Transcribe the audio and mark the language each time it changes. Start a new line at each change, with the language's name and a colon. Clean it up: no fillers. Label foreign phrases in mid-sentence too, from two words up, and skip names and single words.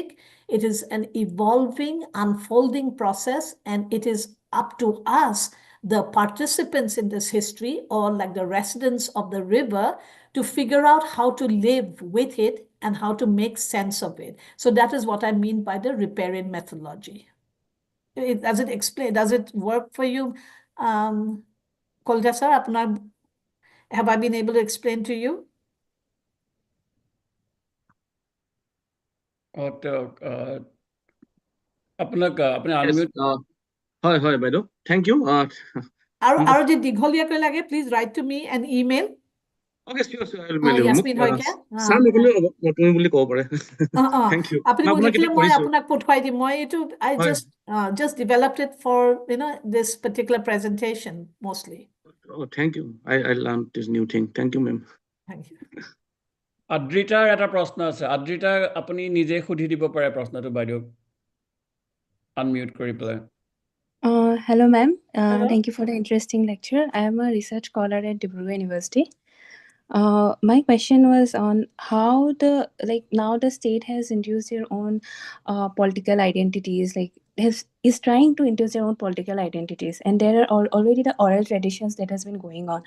English: It is an evolving, unfolding process, and it is up to us, the participants in this history, or like the residents of the river, to figure out how to live with it and how to make sense of it. So that is what I mean by the riparian methodology. Does it explain? Does it work for you, Kolda sir? Have I been able to explain to you?
Assamese: আপোনাক আপুনি
English: Yes,
Assamese: আনমিউট হয় বাইদেউ,
English: thank you.
Assamese: আৰু যদি দীঘলীয়াকৈ লাগে,
English: please write to me an email. Okay, sure, I'll mail you. Yasmin Saikia.
Assamese: Sam নকলেও হ'ব, তুমি বুলি ক'ব পাৰে।
English: Thank you.
Assamese: আপুনি মোক আপোনাক লিখিলে এতিয়া মই কৰিছোঁ। আপোনাক পঠুৱাই দিম। মই এইটো
English: I just developed it for this particular presentation mostly. Oh, thank you. I learned this new thing. Thank you, ma'am. Thank you.
Assamese: আদ্ৰিতাৰ এটা প্ৰশ্ন আছে। আদ্ৰিতা আপুনি নিজে সুধি দিব পাৰে প্ৰশ্নটো বাইদেউক আনমিউট কৰি পেলাই।
English: Hello, ma'am. Hello. Thank you for the interesting lecture. I am a research scholar at Dibrugarh University. My question was on how now the state has induced their own political identities, is trying to induce their own political identities, and there are already the oral traditions that has been going on.